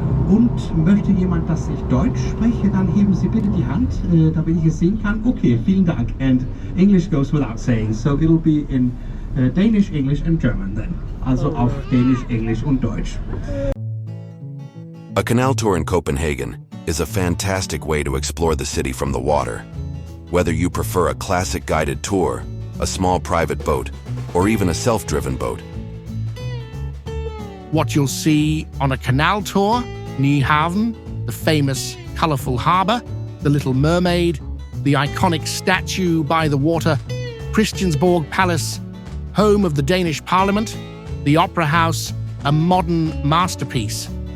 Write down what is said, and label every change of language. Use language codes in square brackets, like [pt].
[de] Und möchte jemand, dass ich Deutsch spreche, dann heben Sie bitte die Hand, damit ich es sehen kann. Okay, vielen Dank. [en] And English goes without saying, so it'll be in Danish, English and German then. [de] Also auf Dänisch, Englisch und Deutsch. [en] A canal tour in Copenhagen is a fantastic way to explore the city from the water. Whether you prefer a classic guided tour, a small private boat, or even a self-driven boat. What you'll see on a canal tour: Nyhavn, the famous colourful harbour, the Little Mermaid, the iconic statue by the water, Christiansborg Palace, home of the Danish Parliament, the Opera House, a modern masterpiece.